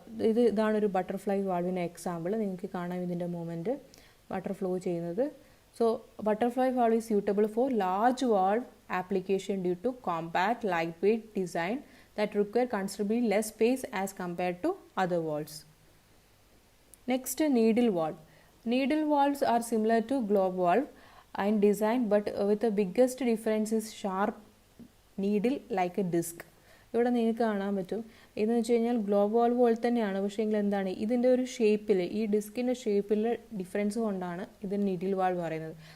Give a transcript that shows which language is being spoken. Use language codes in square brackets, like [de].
[ml] ഇതാണ് ഒരു butterfly വാൾവിൻ്റെ example. നിങ്ങൾക്ക് കാണാം ഇതിൻ്റെ മൂവ്മെൻറ്റ്, വാട്ടർ ഫ്ലോ ചെയ്യുന്നത്. [en] So butterfly valve is suitable for large valve application due to compact light weight design that require considerably less space as compared to other valves. Next, needle valve. Needle valves are similar to globe valve in design, but with the biggest difference is sharp needle like a disc. [ml] ഇവിടെ നിങ്ങൾക്ക് കാണാൻ പറ്റും. ഇതെന്ന് വെച്ച് കഴിഞ്ഞാൽ globe valve പോലെ തന്നെയാണ്, പക്ഷേ എങ്കിൽ എന്താണ് ഇതിൻ്റെ ഒരു ഷേപ്പിൽ, ഈ ഡിസ്കിൻ്റെ ഷേപ്പിൽ ഡിഫറൻസ് കൊണ്ടാണ് ഇത് നീഡിൽ വാൾവ് പറയുന്നത്.